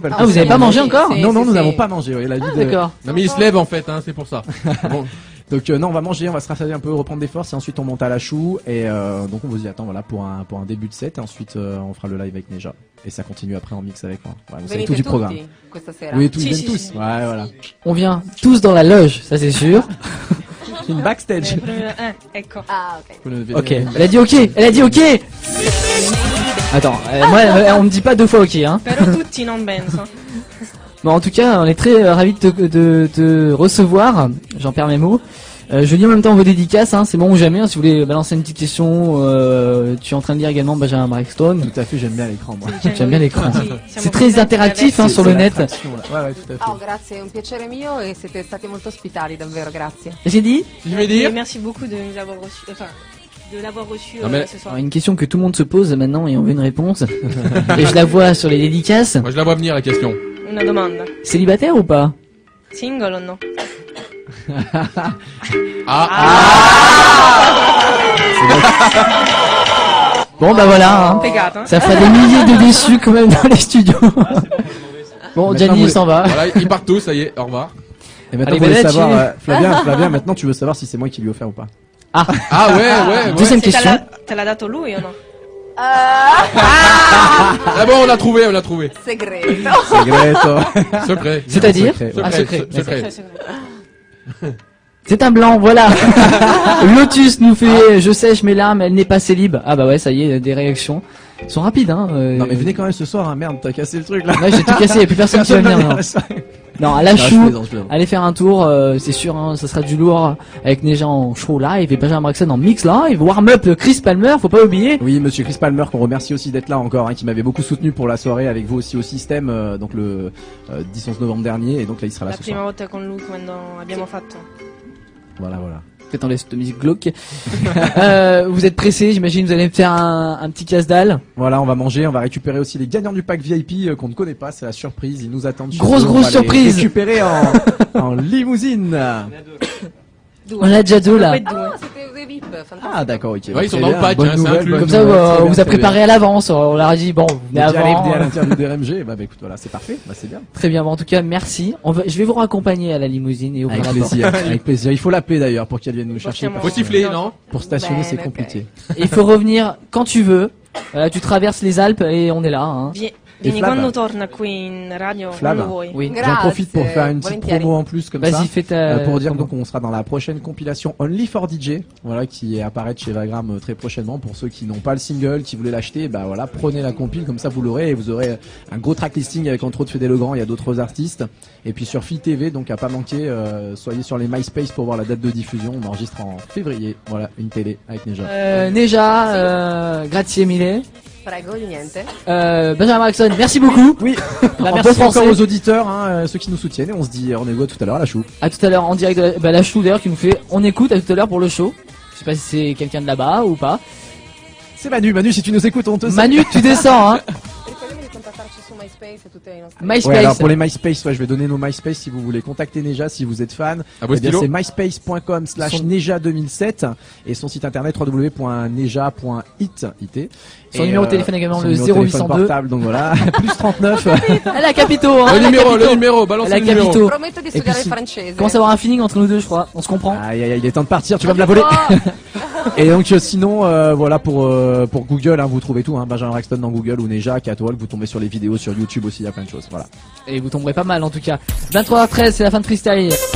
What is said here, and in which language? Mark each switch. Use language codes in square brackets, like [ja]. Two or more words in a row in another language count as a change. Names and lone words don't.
[fr] Ah, vous avez pas mangé encore? Si, Non non, si, nous si. n'avons pas mangé. Oui, la vie de... D'accord. Non mais il se lève en fait, hein, c'est pour ça. Bon. Donc non, on va manger, on va se rassasier un peu, reprendre des forces et ensuite on monte à la chou et donc on vous y attend voilà pour un début de set et ensuite on fera le live avec Neja et ça continue après en mix avec moi. Ouais, vous savez tout [it] Venite [fr] du programme. [it] tutti questa sera. [fr] Oui, tous, Si, ils viennent si, tous. si. Ouais, voilà. On vient tous dans la loge, ça c'est sûr. Une backstage. [it] Ecco. [fr] Ah, ok. Ok. Elle a dit ok. Elle a dit ok. Attends, moi, on me dit pas deux fois ok, hein. [it] Però tutti non penso. [fr] Bon, en tout cas, on est très ravis de te recevoir. J'en perds mes mots. Je lis en même temps vos dédicaces, hein, c'est bon ou jamais. Hein, si vous voulez balancer une petite question, tu es en train de lire également Benjamin Braxton. Tout à fait, j'aime bien l'écran moi. J'aime bien l'écran. [it] Sì, siamo [fr] C'est très [it] contenti [fr] interactif [it] di [fr] hein, [it] averti. [fr] sur le net. L'attraction, là. Ouais, ouais, tout à fait. [it] Oh, grazie, è un piacere mio e siete stati molto ospitali, davvero, grazie. [fr] J'ai dit Je vais Et dire. merci beaucoup de nous avoir reçus, enfin, de l'avoir reçu Non, mais- ce soir. Alors, une question que tout le monde se pose maintenant et on veut une réponse. Et je la vois sur les dédicaces. Moi je la vois venir la question. [it] Una domanda. [fr] Célibataire ou pas? [it] Single o no? [fr] Bon bah voilà, hein. [it] Peccato. [fr] Ça fera des milliers de déçus quand même dans les studios. Bon, Maintenant, Gianni vous- il s'en va. Voilà, ils partent tous, ça y est, au revoir. Et maintenant Allez, vous voulez Bellacci. savoir Flavien, maintenant tu veux savoir si c'est moi qui lui ai offert ou pas. Ah ouais, ouais. Deuxième [it] Se te [fr] question. [it] te l'ha dato lui o no? [fr] Ah bon, on l'a trouvé, on l'a trouvé. [it] Segreto. Segreto. [fr] Secret. C'est-à-dire Secret, Ah, secret. Secret. C'est un blanc, voilà. Lotus nous fait je sèche mes larmes, elle n'est pas célib. Ah bah ouais, ça y est, des réactions. Ils sont rapides, hein. Non mais venez quand même ce soir, hein. Merde, t'as cassé le truc là. Ouais, j'ai tout cassé, y a plus personne qui va venir. Non, non à la Non, je chou, plaisante, je plaisante. allez faire un tour, c'est sûr, hein, ça sera du lourd avec Neja en show live et Benjamin Braxton en mix live. Warm-up Chris Palmer, faut pas oublier. Oui, monsieur Chris Palmer, qu'on remercie aussi d'être là encore, hein, qui m'avait beaucoup soutenu pour la soirée avec vous aussi au système, donc le 10-11 novembre dernier, et donc là il sera là La ce [it] prima [fr] soir. [it] volta con lui quando abbiamo fatto. [fr] Voilà, voilà. Peut-être en laisse de musique glauque. Vous êtes pressés, j'imagine, vous allez me faire un petit casse-dalle. Voilà, on va manger, on va récupérer aussi les gagnants du pack VIP qu'on ne connaît pas, c'est la surprise, ils nous attendent. chez Grosse, eux, on grosse va les surprise. Récupérer en limousine. On a déjà deux là. [it] Poi due. Ah, siete dei VIP, fantastico. [fr] Ah d'accord, ok. Ouais, ils sont Très dans le bien, pack, bonne hein, c'est nouvelle, inclus. bonne Comme ça, nouvelle, très on bien, vous a très préparé bien. à l'avance. On leur a dit bon, vous venez Donc, j'arrive avant. à l'interview d'RMG, bah écoute, voilà, c'est parfait, bah c'est bien. Très bien, bon, en tout cas, merci. Je vais vous raccompagner à la limousine et ouvrir Avec la porte. plaisir, avec plaisir. Il faut l'appeler d'ailleurs pour qu'elle vienne nous chercher. [it] Possiamo- [fr] Faut siffler, non? Pour stationner, c'est [it] Bene, [fr] compliqué. Il faut revenir quand tu veux. Voilà, tu traverses les Alpes et on est là. Hein. [it] Vieni [fr] Flav? [it] quando torna qui in radio, [fr] Flav? [it] quando vuoi. [fr] Oui. J'en profite pour faire une petite [it] volentieri. [fr] promo en plus comme ça. Vas-y, fais ta. Pour dire promo. donc on sera dans la prochaine compilation Only for DJ, voilà, qui apparaître chez Vagram très prochainement. Pour ceux qui n'ont pas le single, qui voulaient l'acheter, bah voilà, prenez la compile, comme ça vous l'aurez et vous aurez un gros track listing avec entre autres Fédé Legrand, il y a d'autres artistes. Et puis sur Fil TV, donc à pas manquer, soyez sur les MySpace pour voir la date de diffusion. On enregistre en février, voilà, une télé avec Neja. [it] Neja, grazie mille. Prego, di niente. [fr] Benjamin Braxton, merci beaucoup. Oui, La on merci pense français. encore aux auditeurs, hein, ceux qui nous soutiennent, et on se dit rendez-vous à tout à l'heure à la chou. À tout à l'heure en direct de la chou d'ailleurs qui nous fait. On écoute à tout à l'heure pour le show. Je sais pas si c'est quelqu'un de là-bas ou pas. C'est Manu, si tu nous écoutes, on te salue. Manu, tu descends, hein. [it] Ricordiamo di contattarci su MySpace e tutte le nostre... [fr] Ouais, MySpace. alors pour les MySpace, ouais, je vais donner nos MySpace si vous voulez contacter Neja, si vous êtes fan. À vos Eh bien, stylos. c'est myspace.com/neja2007 et son site internet www.neja.it. Son numéro de téléphone également, son le numéro de téléphone 0802. portable, donc voilà, plus 39. Elle a capito, hein. Le elle a capito. numéro, balance Elle a le numéro. capito. [it] Prometto di [fr] puis [it] studiare il [fr] si- [it] francese. [fr] Commence à avoir un feeling entre nous deux, je crois. On se comprend. Aïe, aïe, aïe, il est temps de partir, tu vas me la voler. Et donc sinon, voilà pour Google, hein, vous trouvez tout, hein, Benjamin Braxton dans Google ou Neja, Catwalk, vous tombez sur les vidéos sur YouTube aussi, il y a plein de choses. Voilà. Et vous tomberez pas mal en tout cas. 23h13, c'est la fin de freestyle.